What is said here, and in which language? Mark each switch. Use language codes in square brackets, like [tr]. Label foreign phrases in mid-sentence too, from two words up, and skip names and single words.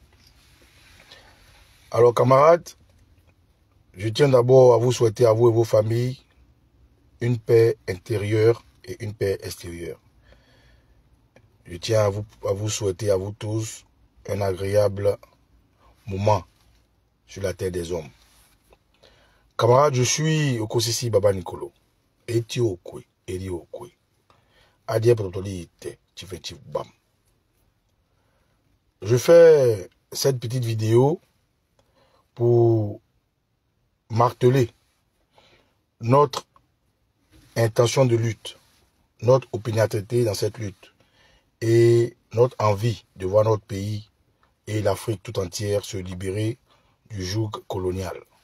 [fr] Alors camarades, je tiens d'abord à vous souhaiter à vous et vos familles une paix intérieure et une paix extérieure. Je tiens à vous souhaiter à vous tous un agréable moment sur la terre des hommes. Camarades, je suis Okosisi Baba Nicolo. Eti okwe, eri okwe. Adie protoli te, tifetif bam. Je fais cette petite vidéo pour marteler notre intention de lutte, notre opiniâtreté dans cette lutte et notre envie de voir notre pays et l'Afrique tout entière se libérer du joug colonial.